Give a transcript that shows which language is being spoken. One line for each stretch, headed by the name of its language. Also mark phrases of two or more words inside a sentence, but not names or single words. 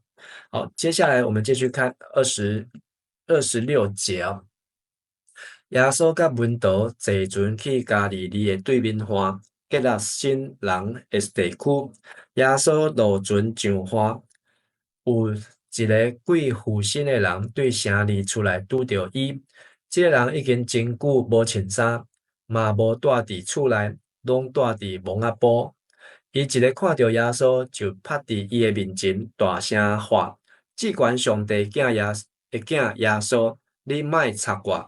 Min Nan Chinese: 好，接下来我们继续看26节啊。耶稣甲门徒坐船去加利利的对面岸，吉拉新人的地区。耶稣落船上岸，有一个鬼附身的人对城里出来拄着伊。这个人已经真久无穿衫，嘛无住伫厝内，拢住伫蒙仔埔。伊一个看到耶稣，就拍伫伊的面前，大声喊：至关上帝的囝耶稣，你莫插我！